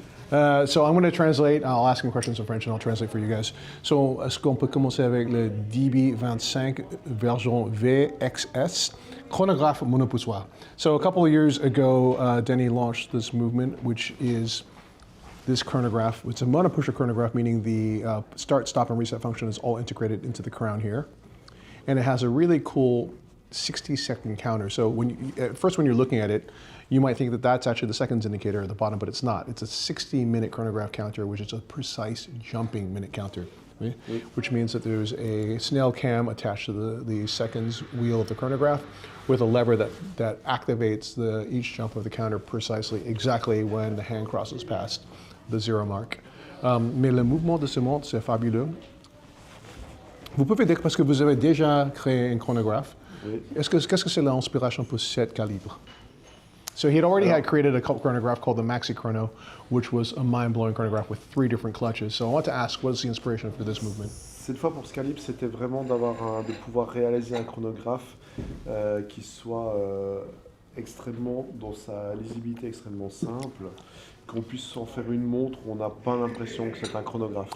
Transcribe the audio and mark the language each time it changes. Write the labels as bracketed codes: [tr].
[en] So I'm going to translate, I'll ask him questions in French and I'll translate for you guys. [fr] So, est-ce qu'on peut commencer avec le DB28 version VXS Chronograph Monopusher? [en] So a couple of years ago, Denis launched this movement, which is this chronograph. It's a Monopusher Chronograph, meaning the start, stop, and reset function is all integrated into the crown here. And it has a really cool 60-second counter. So at first when you're looking at it, you might think that that's actually the seconds indicator at the bottom, but it's not. It's a 60-minute chronograph counter, which is a precise jumping minute counter, right? Which means that there's a snail cam attached to the seconds wheel of the chronograph with a lever that activates each jump of the counter precisely, exactly when the hand crosses past the zero mark. [fr] Mais le mouvement de ce montre, c'est fabuleux. Vous pouvez dire, parce que vous avez déjà créé un chronographe, qu'est-ce que c'est l'inspiration pour cet calibre? [en] So he had already had created a chronograph called the Maxi Chrono, which was a mind-blowing chronograph with 3 different clutches. So I want to ask, what is the inspiration for this movement? [fr] Cette fois pour ce calibre, c'était vraiment de pouvoir réaliser un chronographe qui soit extrêmement, dans sa lisibilité extrêmement simple, qu'on puisse en faire une montre où on n'a pas l'impression que c'est un chronographe.